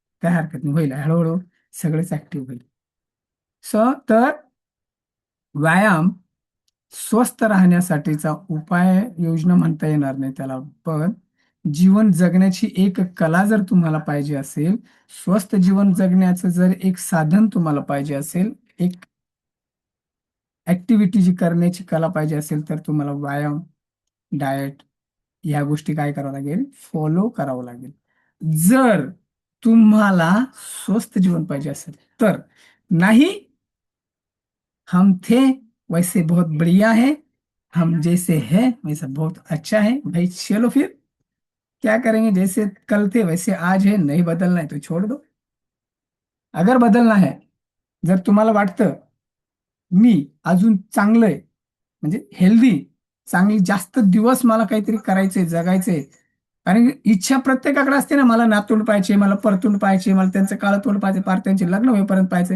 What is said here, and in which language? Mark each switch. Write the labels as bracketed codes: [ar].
[mr] काय हरकत नाही, होईल हळूहळू सगळेच ऍक्टिव्ह होईल. सो तर व्यायाम स्वस्थ राहण्यासाठीचा उपाय योजना म्हणता येणार नाही त्याला, पण जीवन जगण्याची एक कला जर तुम्हाला पाहिजे असेल, स्वस्थ जीवन जगण्याचं जर एक साधन तुम्हाला पाहिजे असेल, एक ऍक्टिव्हिटी जी करण्याची कला पाहिजे असेल, तर तुम्हाला व्यायाम, डाएट या गोष्टी काय करावं लागेल, फॉलो करावं लागेल. जर तुम्हाला स्वस्थ जीवन पाहिजे असेल तर. [hi] नाही, हम थे वैसे बहुत बढ़िया है, हम जैसे हैं वैसा बहुत अच्छा है भाई, चलो फिर क्या करेंगे, जैसे कल थे वैसे आज है, नहीं बदलना है तो छोड़ दो. अगर बदलना है, [mr] जर तुम्हाला वाटतं मी अजून चांगलं आहे, म्हणजे हेल्दी, चांगली जास्त दिवस मला काहीतरी करायचंय, जगायचंय. कारण की इच्छा प्रत्येकाकडे असते ना, मला नातवंड पाहिजे, मला परतून पाहिजे, मला त्यांचं काळं तोंड पाहिजे, पार त्यांचे लग्न होईपर्यंत पाहिजे.